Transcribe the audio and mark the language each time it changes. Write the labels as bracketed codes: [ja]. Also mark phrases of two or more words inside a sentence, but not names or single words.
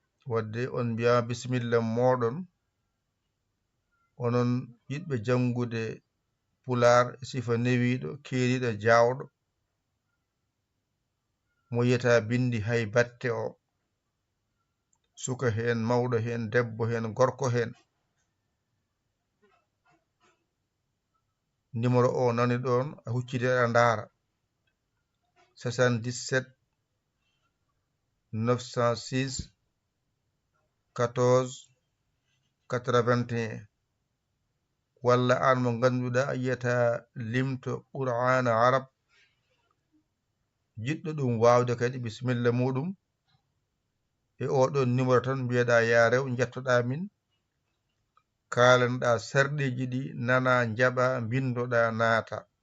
[ff] Wadde on mbiya bisimilla moɗon, onon yiɗɓe jangude Pulaar e sifa newiɗo, keeriɗo, jawɗo, mo yiyata bindi haybatte o. Suka hen, mawɗo hen, debbo hen, gorko hen. Numéro o nani ɗon, a huccite, a ndaara. Soixante-dix-sept neuf cent six quatorze quatre-vingt-un. Walla an mo ganduɗa a yiyata limto Qur'ana Arab, jiɗɗo ɗum wawde kadi, bisimilla muɗum. E oɗon numéro tan mbiyeɗa, "Ya rew, jettoɗa min." Kalanɗa sarɗiji ɗi, nana, njaɓa, bindoɗa, naata.